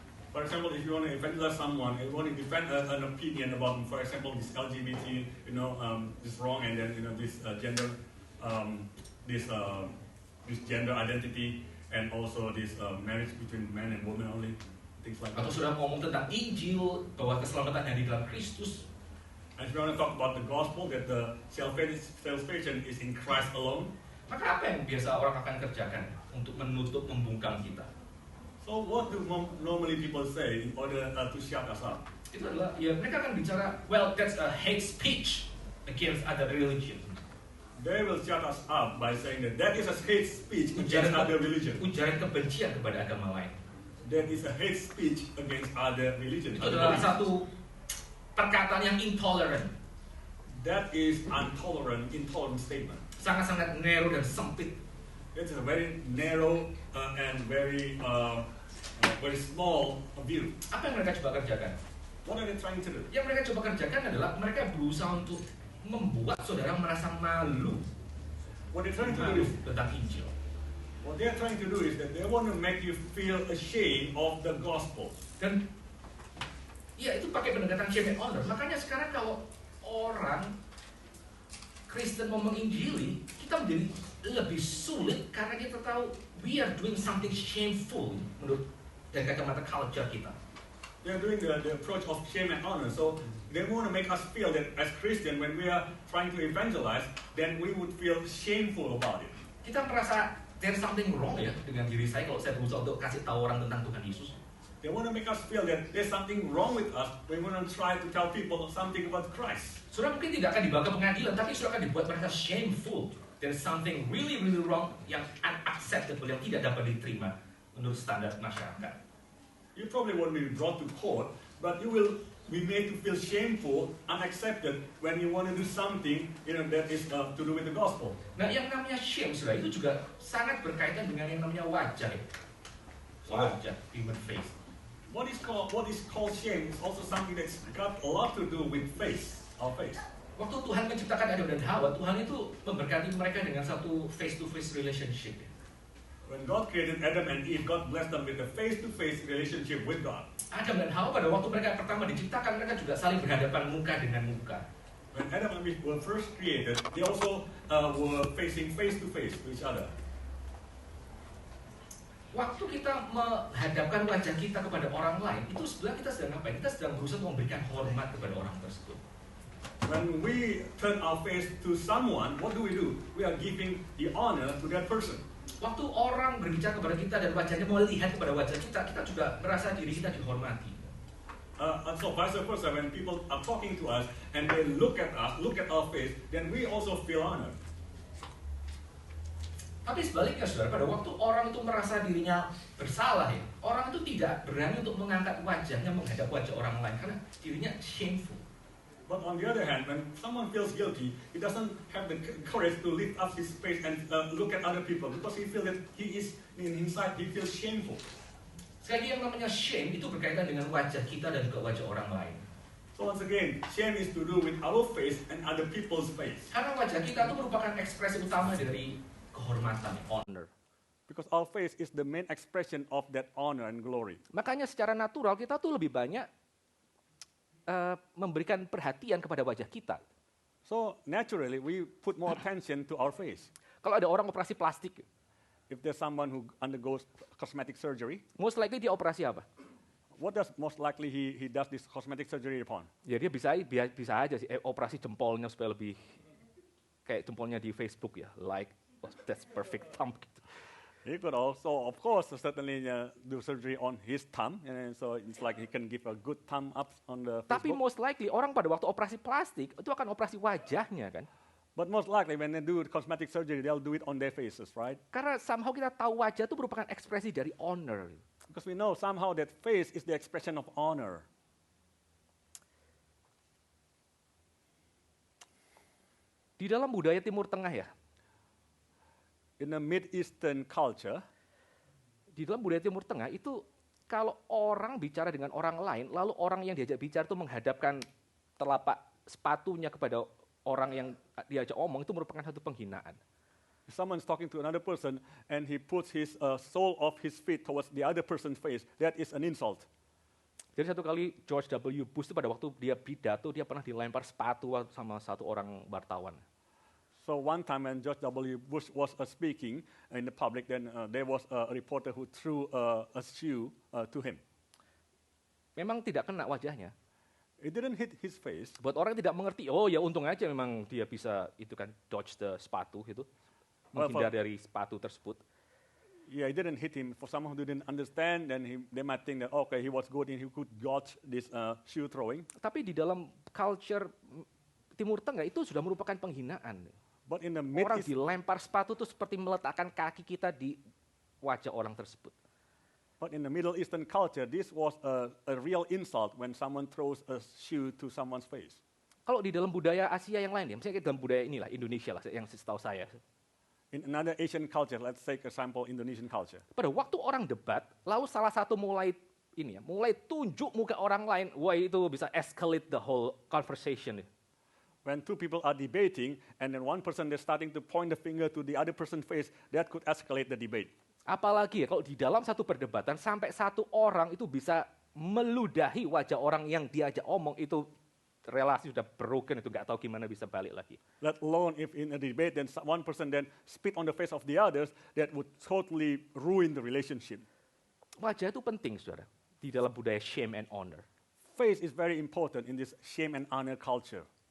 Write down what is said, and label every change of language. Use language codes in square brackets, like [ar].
[en] For example, if you want to evangelize someone, you want to defend an opinion about, for example, this LGBT, this wrong, and then this gender, this gender identity, and also this marriage between man and woman only, things like that. [id] Atau sudah ngomong tentang Injil bahwa keselamatan yang di dalam Kristus. [en] And if you want to talk about the gospel, that the salvation is in Christ alone. [id] Maka apa yang biasa orang akan kerjakan untuk menutup, membungkam kita? [en] So what do normally people say in order to shut us up? [id] Itu adalah, ya mereka akan bicara, [en] well, that's a hate speech against other religion. They will shut us up by saying that is a hate speech against other religion. [id] Ujaran kebencian kepada agama lain. [en] That is a hate speech against other religion. [id] Itu adalah satu perkataan yang intolerant. [en] That is intolerant statement. [id] Sangat-sangat narrow dan sempit. [en] It's a very narrow and very small view. [id] Apa yang mereka coba kerjakan? [en] What are they trying to do? [id] Yang mereka coba kerjakan adalah mereka berusaha untuk membuat saudara merasa malu. [en] What they're trying to do is [id] tentang Injil. [en] What they're trying to do is that they want to make you feel ashamed of the gospel. [id] Dan ya itu pakai pendekatan [en] shame and honor. [id] Makanya sekarang kalau orang Kristen mau menginjili, kita menjadi lebih sulit karena kita tahu [en] we are doing something shameful [id] menurut dari kacamata culture kita. [en] They are doing the approach of shame and honor. So they want to make us feel that as Christian, when we are trying to evangelize, then we would feel shameful about it. [id] Kita merasa [en] there's something wrong [id] ya dengan diri saya kalau saya berusaha untuk kasih tahu orang tentang Tuhan Yesus. [en] They want to make us feel that there's something wrong with us. We want to try to tell people something about Christ. [id] Saudara mungkin tidak akan dibawa ke pengadilan, tapi saudara akan dibuat merasa shameful. [en] There's something really wrong [id] yang unacceptable, yang tidak dapat diterima menurut standar masyarakat. [en] You probably won't be brought to court, but you will be made to feel shameful, unaccepted when you want to do something, that is to do with the gospel. [id] Nah, yang namanya shame, saudara, itu juga sangat berkaitan dengan yang namanya wajah. Wajah, [en] human face. What is called shame is also something that's got a lot to do with face, our face. [id] Waktu Tuhan menciptakan Adam dan Hawa, Tuhan itu memberkati mereka dengan satu face-to-face relationship. [en] When God created Adam and Eve, God blessed them with a face-to-face relationship with God. [id] Adam dan Hawa pada waktu mereka pertama diciptakan, mereka juga saling berhadapan muka dengan muka. [en] When Adam and Eve were first created, they also were facing face-to-face to each other. [id] Waktu kita menghadapkan wajah kita kepada orang lain, itu sebenarnya kita sedang apa? Kita sedang berusaha memberikan hormat kepada orang tersebut. [en] When we turn our face to someone, what do? We are giving the honor to that person. [id] Waktu orang berbicara kepada kita dan wajahnya melihat kepada wajah kita, kita juga merasa diri kita dihormati. [en] And so vice versa, when people are talking to us and they look at us, look at our face, then we also feel honored. [id] Tapi sebaliknya, saudara, pada waktu orang itu merasa dirinya bersalah, ya, orang itu tidak berani untuk mengangkat wajahnya menghadap wajah orang lain karena dirinya shameful. [en] But on the other hand, when someone feels guilty, he doesn't have the courage to lift up his face and look at other people because he feels that he is inside, he feels shameful. [id] Sekali lagi, yang namanya shame itu berkaitan dengan wajah kita dan juga wajah orang lain. [en] So once again, shame is to do with our face and other people's face. [id] Karena wajah kita itu merupakan ekspresi utama dari kehormatan, honor. [en] Because our face is the main expression of that honor and glory. [id] Makanya secara natural kita tuh lebih banyak memberikan perhatian kepada wajah kita. [en] So naturally we put more attention to our face. [id] Kalau ada orang operasi plastik, [en] if there's someone who undergoes cosmetic surgery, most likely [id] dia operasi apa? [en] What does most likely he does this cosmetic surgery upon? [id] Ya dia bisa aja sih operasi jempolnya supaya lebih kayak jempolnya di Facebook ya, [en] like that's perfect thumb [id] gitu. [en] He could also, of course, certainly do surgery on his thumb, and so it's like he can give a good thumb up on the Facebook. [id] Tapi [en] most likely [id] orang pada waktu operasi plastik itu akan operasi wajahnya kan? [en] But most likely when they do cosmetic surgery, they'll do it on their faces, right? [id] Karena somehow kita tahu wajah itu merupakan ekspresi dari honor. [en] Because we know somehow that face is the expression of honor. [id] Di dalam budaya Timur Tengah ya, [en] in the Mid-Eastern culture, [id] di dalam budaya Timur Tengah itu kalau orang bicara dengan orang lain, lalu orang yang diajak bicara itu menghadapkan telapak sepatunya kepada orang yang diajak omong, itu merupakan satu penghinaan. [en] If someone's talking to another person and he puts his sole of his feet towards the other person's face, that is an insult. [id] Jadi satu kali George W. Bush itu pada waktu dia pidato, dia pernah dilempar sepatu sama satu orang wartawan. [en] So one time when George W. Bush was speaking in the public, then there was a reporter who threw a shoe to him. [id] Memang tidak kena wajahnya. [en] It didn't hit his face. [id] Buat orang yang tidak mengerti, oh ya untung aja memang dia bisa itu kan [en] dodge the [id] sepatu itu, menghindar dari sepatu tersebut. [en] Yeah, it didn't hit him. For someone who didn't understand, then they might think that okay, he was good and he could dodge this shoe throwing. [id] Tapi di dalam culture Timur Tengah itu sudah merupakan penghinaan. [en] But in the [id] Orang [en] Middle East, [id] dilempar sepatu itu seperti meletakkan kaki kita di wajah orang tersebut. [en] but in the Middle Eastern culture, this was a real insult when someone throws a shoe to someone's face. [id] Kalau di dalam budaya Asia yang lain, ya, misalnya dalam budaya inilah Indonesia lah yang setahu saya. [en] In another Asian culture, let's take example Indonesian culture. [id] Pada waktu orang debat, lalu salah satu mulai tunjuk muka orang lain, wah itu bisa [en] escalate the whole conversation. When two people are debating and then one person is starting to point the finger to the other person's face, that could escalate the debate. [id] Apalagi ya kalau di dalam satu perdebatan sampai satu orang itu bisa meludahi wajah orang yang diajak omong, itu relasi sudah broken, itu nggak tahu gimana bisa balik lagi. [en] Let alone if in a debate, then one person then spit on the face of the others, that would totally ruin the relationship. [id] Wajah itu penting, saudara, di dalam budaya [en] shame and honor. Face is very important in this shame and honor culture.